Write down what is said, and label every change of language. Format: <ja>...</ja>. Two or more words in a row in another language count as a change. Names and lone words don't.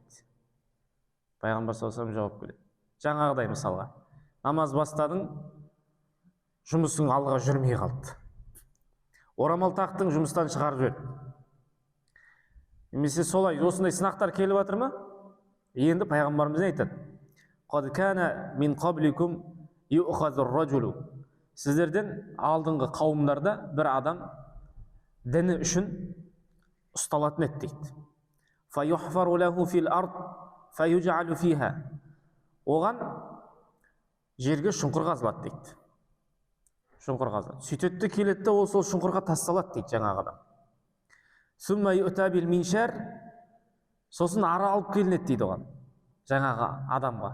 <kk>Пайғамбар</kk> <ar>صلى الله عليه</ar> <kk>жауап келеді. Жаңағыдай мысалға, намаз бастадың, жұмысың алға жүрмей қалды. Орамал тақтың, жұмыстан шығарып жіберді. Немесе солай, осындай сынақтар келіп жатыр ма? Енді пайғамбарымыз айтады:</kk> <ar>"قد كان من قبلكم يؤخذ الرجل".</ar> <kk>Сіздерден алдыңғы қауымдарда бір адам діні үшін ұсталатын еді дейді.</kk> <ar>فيحفر له في الأرض فيجعل فيها.</ar> <kk>Оған жерге шұңқыр қазылады дейді. Шұңқыр қазылады. Сөйтеді келеді, ол сол шұңқырға тасталады дейді жаңағы адам.</kk> <ar>ثم يؤتى بالمنشار.</ar> <kk>Сосын ара алып келінеді дейді оған, жаңағы адамға.</kk>